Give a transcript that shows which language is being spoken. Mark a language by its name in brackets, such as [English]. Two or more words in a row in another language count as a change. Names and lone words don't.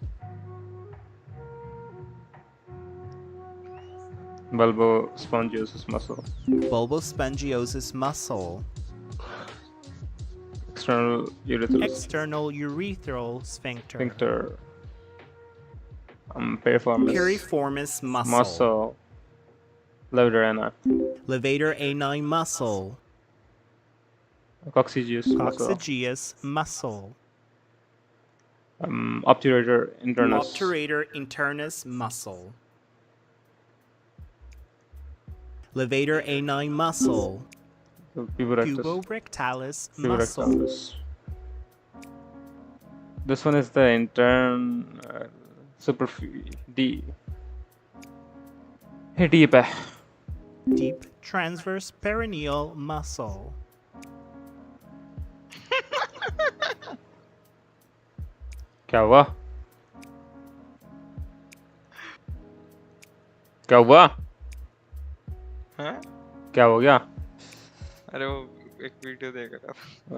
[English] Bulbospongiosus muscle. Bulbospongiosus muscle. External urethral External urethral sphincter. sphincter. Piriformis Piriformis muscle. muscle. Levator ani. Levator ani muscle. Coccygeus muscle. Coccygeus muscle. Obturator internus. Obturator internus muscle. Levator ani muscle. Puborectalis muscle. Puborectalis. This one is the intern deep. Deep. Deep transverse perineal muscle. [Hindi] क्या हुआ? क्या हुआ? हाँ? क्या हो गया? अरे वो एक वीडियो देख रहा था।